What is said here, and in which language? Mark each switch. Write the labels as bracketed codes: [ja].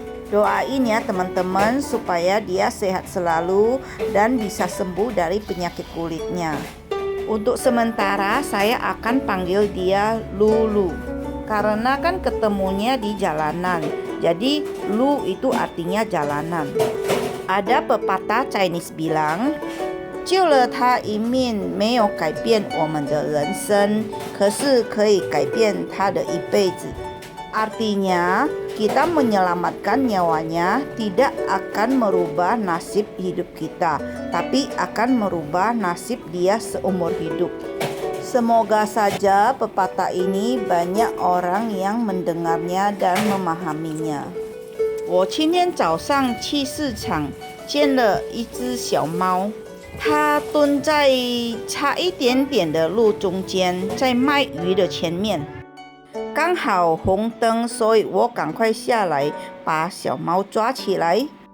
[id] Doain ya teman-teman supaya dia sehat selalu dan bisa sembuh dari penyakit kulitnya. Untuk sementara saya akan panggil dia Lulu. Karena kan ketemunya di jalanan. Jadi Lu itu artinya jalanan. Ada pepatah Chinese bilang, [zh] 救了他一命，没有改变我们的人生，可是可以改变他的一辈子。 [id] Artinya, kita menyelamatkan nyawanya tidak akan merubah nasib hidup kita, tapi akan merubah nasib dia seumur hidup. Semoga saja pepatah ini banyak orang yang mendengarnya dan memahaminya. [zh] 我今天早上去市场见了一只小猫。他蹲在差一点点的路中间，在卖鱼的前面，刚好红灯，所以我赶快下来把小猫抓起来。